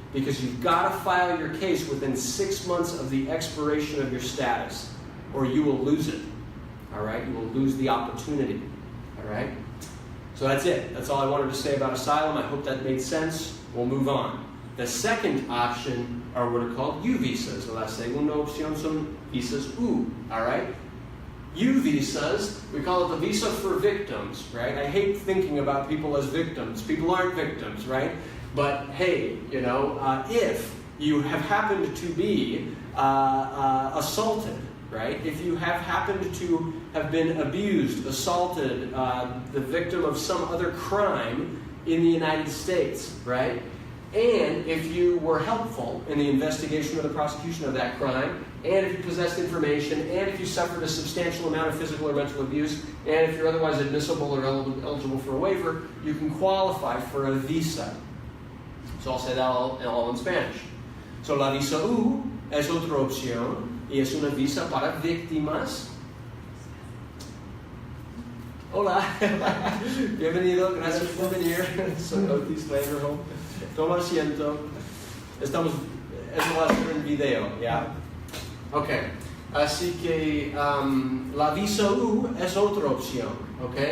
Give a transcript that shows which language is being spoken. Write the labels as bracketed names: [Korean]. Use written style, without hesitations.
[English] because you've got to file your case within 6 months of the expiration of your status, or you will lose it. All right? You will lose the opportunity. All right? So that's it. That's all I wanted to say about asylum. I hope that made sense. We'll move on. The second option are what are called U visas. [Spanish] La segunda opción son visas U. [English] All right? U visas, we call it the visa for victims, right? I hate thinking about people as victims. People aren't victims, right? But hey, you know, if you have happened to be assaulted, right? If you have happened to have been abused, assaulted, the victim of some other crime in the United States, right? And if you were helpful in the investigation or the prosecution of that crime, and if you possessed information, and if you suffered a substantial amount of physical or mental abuse, and if you're otherwise admissible or eligible for a waiver, you can qualify for a visa. So I'll say that all in Spanish. [Spanish] So la visa U es otra opción, y es una visa para víctimas. Hola, bienvenido, gracias por venir. Soy Otis Laverholm. Toma asiento. Eso va a ser en video, ¿ya? Ok, así que la visa U es otra opción, ¿ok?